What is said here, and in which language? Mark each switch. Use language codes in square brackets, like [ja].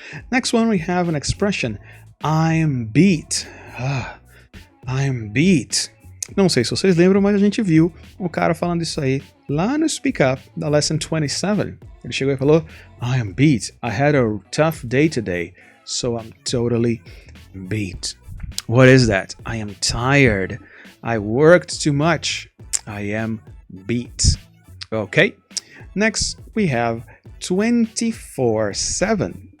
[en] Next one we have an expression. I'm beat. I'm beat. [pt] Não sei se vocês lembram, mas a gente viu o cara falando isso aí lá no Speak Up da Lesson 27. Ele chegou e falou, [en] I am beat. I had a tough day today, so I'm totally beat. What is that? I am tired. I worked too much. I am beat. Okay. Next, we have 24/7.